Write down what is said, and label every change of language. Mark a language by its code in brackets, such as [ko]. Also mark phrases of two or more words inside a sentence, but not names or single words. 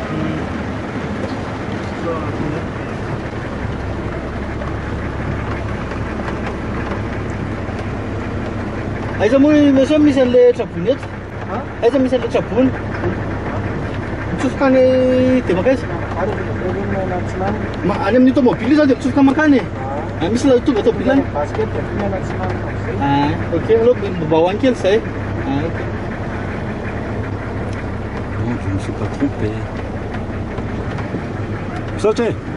[mg] Aiza moa mesao misy an'le trabony eto? Aiza misy an'le trabony? Mitsofoka any dia makaiza? Any amin'ny tomobily zao dia mitsofoka makany e. Misy la tonga tomobily any? Ok, aloha mba hoany kely zay. Ok. [fr] Non, je ne me suis pas trompé. Sautez!